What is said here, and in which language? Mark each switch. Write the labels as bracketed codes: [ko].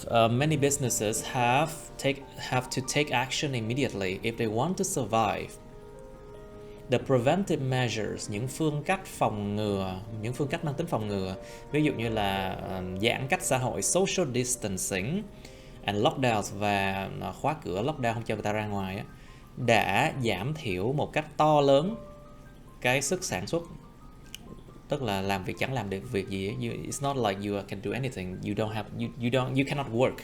[en] Many businesses have to take action immediately if they want to survive. The preventive measures, [vi] những phương cách phòng ngừa, những phương cách mang tính phòng ngừa, ví dụ như là giãn cách xã hội, [en] social distancing, and lockdowns, [vi] và khóa cửa, lockdown không cho người ta ra ngoài, đã giảm thiểu một cách to lớn cái sức sản xuất. Tức là làm việc chẳng làm được việc gì. [en] It's not like you can do anything. You cannot work.